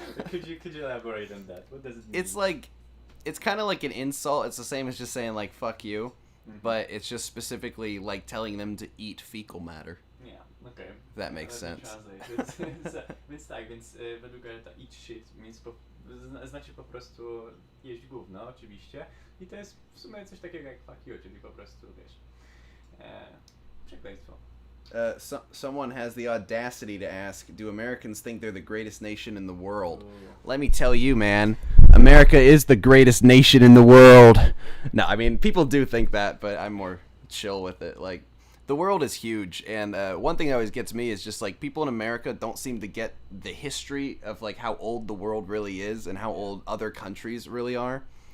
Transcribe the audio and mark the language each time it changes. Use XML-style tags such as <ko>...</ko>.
<en>Could you elaborate on that? What does it mean? It's like, it's kind of like an insult. It's the same as just saying like "fuck you," but it's just specifically like telling them to eat fecal matter. Yeah, okay. If that makes Let me sense. translate.</en> <pl>Więc tak, według Garretta</pl> <en>eat shit means</en> <pl>znaczy po prostu jeść gówno, oczywiście. I to jest w sumie coś takiego jak</pl> <en>fuck you,</en> <pl>czyli po prostu, wiesz, przekleństwo.</pl> <en>Someone has the audacity to ask, do Americans think they're the greatest nation in the world? Ooh. Let me tell you, man, America is the greatest nation in the world. No, I mean, people do think that, but I'm more chill with it. Like, the world is huge, and one thing that always gets me is just, like, people in America don't seem to get the history of, like, how old the world really is and how old other countries really are.</en>